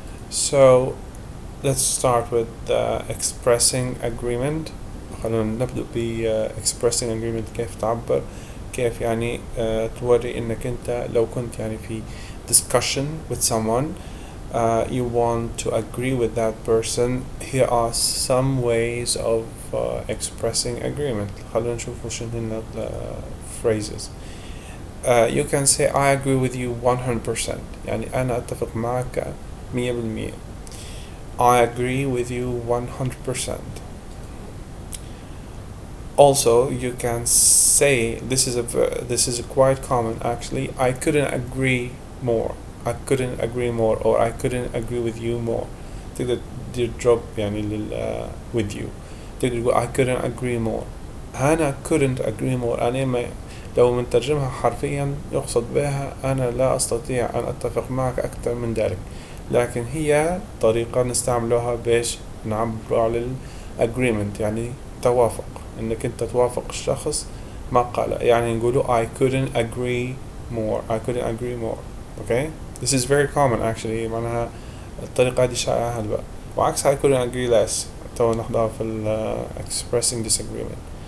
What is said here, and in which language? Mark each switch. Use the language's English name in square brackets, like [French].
[English] So let's start with expressing agreement. [Arabic] خلونا نبدأ ب [English] expressing agreement. [Arabic] كيف تعبر، كيف يعني توري انك انت لو كنت يعني في [English] discussion with someone, you want to agree with that person. Here are some ways of expressing agreement. [Arabic] خلونا نشوف وش هن phrases. [English] You can say I agree with you 100%، [Arabic] يعني أنا أتفق معك 100%. [English] I agree with you 100%. Also, you can say, this is quite common actually, I couldn't agree more. I couldn't agree more, or I couldn't agree with you more. [Arabic] تقدر تدير [English] drop [Arabic] يعني [English] with you. [Arabic] تقدر تقول [English] I couldn't agree more. [Arabic] أنا [English] couldn't agree more، [Arabic] أنا لو منترجمها حرفيا يقصد بها أنا لا أستطيع أن أتفق معك أكثر من ذلك، لكن هي طريقة نستعملها باش نعبر على agreement، يعني توافق، انك انت توافق الشخص ما قال، يعني نقوله [English] I couldn't agree more. I couldn't agree more. Okay, this is very common actually. [Arabic] معناها الطريقة دي شائعة هلبا. وعكس [English] I couldn't agree less [Arabic] تو ناخدها في [English] expressing disagreement.